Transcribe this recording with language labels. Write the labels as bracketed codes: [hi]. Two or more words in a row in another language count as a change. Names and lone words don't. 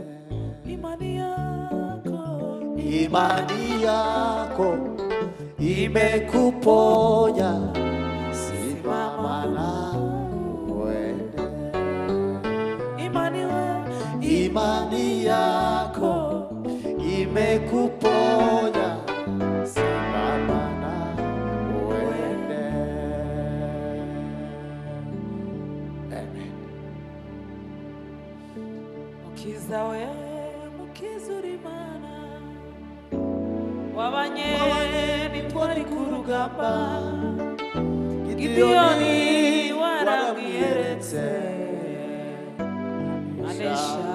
[sw] Imani yako imekuponya, simama na uende. Imani yako imekuponya, simama na uende. Amen. [rw] mukiza we mukizuri mana wabanye nitwari ku rugamba Gideyoni warabwiyeretse anesha